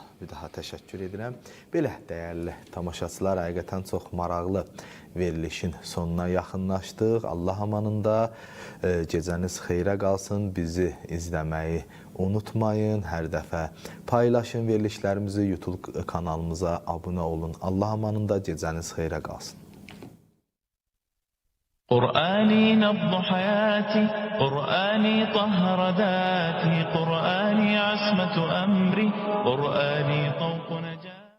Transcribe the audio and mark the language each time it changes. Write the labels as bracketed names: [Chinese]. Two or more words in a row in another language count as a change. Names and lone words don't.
[Azerbaijani] Bir daha təşəkkür edirəm. Belə dəyərli tamaşaçılar, həqiqətən çox maraqlı verilişin sonuna yaxınlaşdıq. Allah amanında gecəniz xeyrə qalsın. Bizi izləməyi unutmayın. Hər dəfə paylaşın verilişlərimizi. YouTube kanalımıza abunə olun. Allah amanında gecəniz xeyrə qalsın. [Arabic] قرآني نبض حياتي قرآني طهر ذاتي قرآني عصمة أمري قرآني طوق نجاتي